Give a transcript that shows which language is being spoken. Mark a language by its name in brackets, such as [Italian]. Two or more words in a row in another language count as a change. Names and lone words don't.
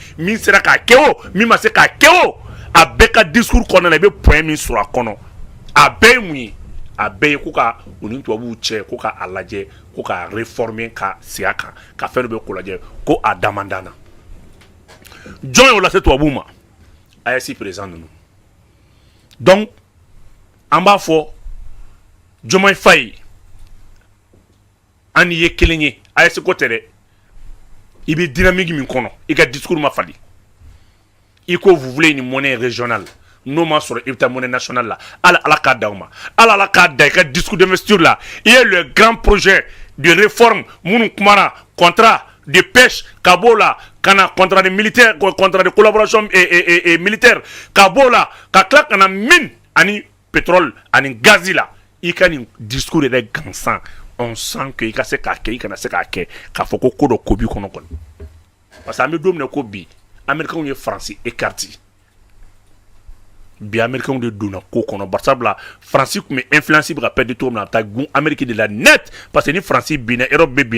[Bambara] min sera k'a kɛ o min ma se k'a kɛ o a bɛɛ ka discours kɔnɔna na i bɛ point min sɔrɔ a kɔnɔ a bɛɛ ye mun ye a bɛɛ ye ko ka u ni tubabuw cɛ ko ka a lajɛ ko ka réformer ka sigi a kan ka fɛn dɔ bɛ ko lajɛ ko a damandana jɔn y'o lase tubabuw ma AES président ninnu donc an b'a fɔ Diomaye Faye an ye kelen ye AES ko tɛ dɛ i bɛ dynamique min kɔnɔ i ka discours ma fali i ko [French] vous voulez une monnaie régionale [Bambara] n'o ma sɔrɔ i bɛ taa [French] monnaie nationale [Bambara] la ala k'a d'aw ma ala k'a da i ka [French] discours d'investiture [Bambara] la i ye [French] le grand projet de réforme [Bambara] minnu kumana [French] contrat de pêche [Bambara] ka b'o la ka na [French] contrat de militaire contrat de collaboration militaire [Bambara] ka b'o la ka tila ka na mine ani pétrole ani gazi la i ka nin discours yɛrɛ gansan [French] on sent que [Bambara] i ka se k'a kɛ i kana se k'a kɛ k'a fɔ ko dɔ ko b'i kɔnɔ kɔni [French] parce que [Bambara] an bɛ don min na ko bi américains ye France écarté bi américains de donna ko kɔnɔ barisabula France tun bɛ influence bɛ ka perdre cogo min na a bɛ taa gun Amérique de la net [French] parce que [Bambara] ni France binna Europe bɛ bin